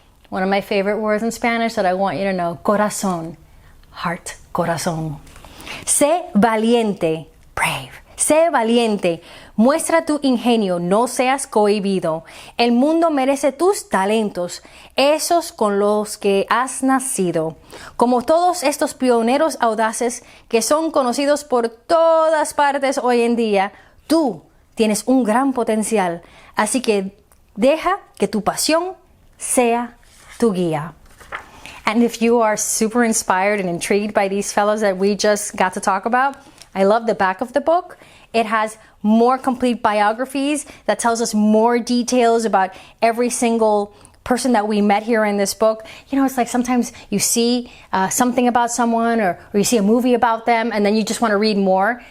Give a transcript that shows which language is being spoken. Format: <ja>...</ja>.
<en>One of my favorite words in Spanish that I want you to know.</en> <es>Corazón.</es> <en>Heart,</en> <es>corazón. Sé valiente.</es> <en>Brave.</en> <es>Sé valiente, muestra tu ingenio, no seas cohibido. El mundo merece tus talentos, esos con los que has nacido. Como todos estos pioneros audaces que son conocidos por todas partes hoy en día, tú tienes un gran potencial, así que deja que tu pasión sea tu guía.</es> <en>And if you are super inspired and intrigued by these fellows that we just got to talk about, I love the back of the book. It has more complete biographies that tells us more details about every single person that we met here in this book. You know, it's like sometimes you see something about someone or you see a movie about them and then you just want to read more.</en>